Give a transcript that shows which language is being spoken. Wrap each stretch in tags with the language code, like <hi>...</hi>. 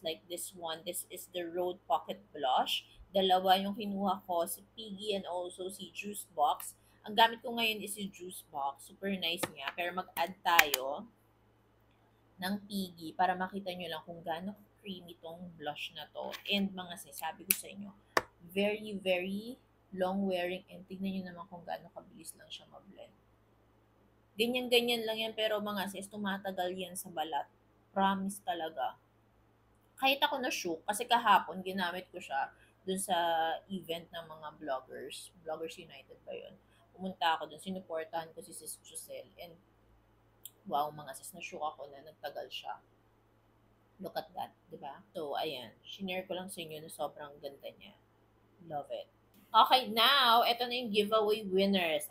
<en>Like this one, this is the Rhode Pocket Blush.</en> <tl>Dalawa yung kinuha ko, si Piggy and also si Juice Box. Ang gamit ko ngayon is si Juice Box. Super nice niya. Pero mag-add tayo ng Piggy para makita nyo lang kung gaano creamy tong blush na to. And mga sabi ko sa inyo,</tl> <en>very, very long wearing</en> <tl>and tignan nyo naman kung gaano kabilis lang siya ma-blend. Ganyan-ganyan lang yan pero mga sis, tumatagal yan sa balat. Promise talaga. Kahit ako na-shook kasi kahapon ginamit ko siya dun sa event ng mga vloggers. Vloggers United ba yun? Pumunta ako dun, sinuportahan ko si Sis Giselle and wow mga sis, na-shook ako na nagtagal siya.</tl> <en>Look at that,</en> <tl>di ba? So, ayan. Shinare ko lang sa inyo na sobrang ganda niya.</tl> <en>Love it.</en> <tl>Okay, now, ito na yung giveaway winners.</tl>